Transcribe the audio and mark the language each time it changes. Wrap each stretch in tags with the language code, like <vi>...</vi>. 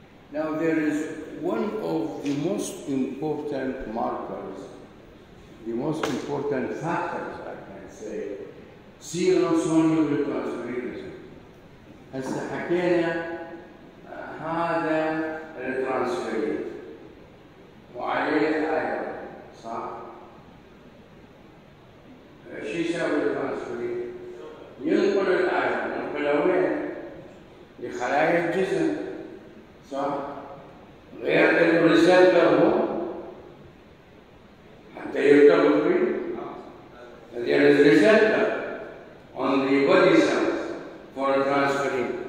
<en>Now there is one of the most important markers, the most important factors, I can say, serum soluble transferrin.</en> <ar>هسه حكينا هذا الترانسفيرين وعليه الايرون، صح؟ شو يسوي الترانسفيرين؟ ينقل الايرون، ينقله وين؟ لخلايا الجسم، صح؟ غير الريسبتور هو حتى يرتبط فيه.</ar> <en>There is receptor on the body cells for transferrin.</en>